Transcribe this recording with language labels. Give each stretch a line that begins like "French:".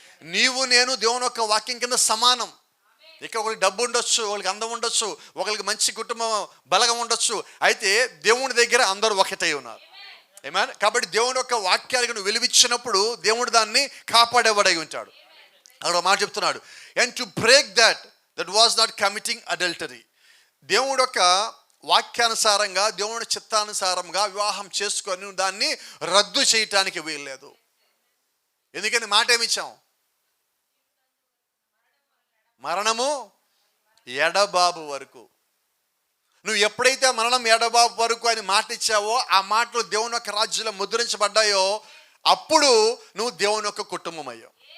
Telugu: నీవు నేను దేవుని యొక్క వాక్యం కింద సమానం. ఇక్కడ ఒకరికి డబ్బు ఉండొచ్చు, ఒకరికి అందం ఉండొచ్చు, ఒకరికి మంచి కుటుంబం బలగం ఉండొచ్చు. అయితే దేవుని దగ్గర అందరూ ఒకటై ఉన్నారు. ఆమేన్. కాబట్టి దేవుని యొక్క వాక్యాలకు నువ్వు విలువిచ్చినప్పుడు దేవుడు దాన్ని కాపాడేవాడై ఉంటాడు. అక్కడ మాట చెప్తున్నాడు,
English: and to break that was not committing adultery.
Telugu: దేవుడి యొక్క వాక్యానుసారంగా, దేవుడి చిత్తానుసారంగా వివాహం చేసుకొని దాన్ని రద్దు చేయటానికి వీల్లేదు. ఎందుకని మాట ఏమిచ్చాం? మరణము ఎడబాబు వరకు. నువ్వు ఎప్పుడైతే మరణం ఎడబాబు వరకు అని మాట ఇచ్చావో, ఆ మాటలు దేవుని యొక్క రాజ్యంలో ముద్రించబడ్డాయో, అప్పుడు నువ్వు దేవుని యొక్క కుటుంబం అయ్యావు.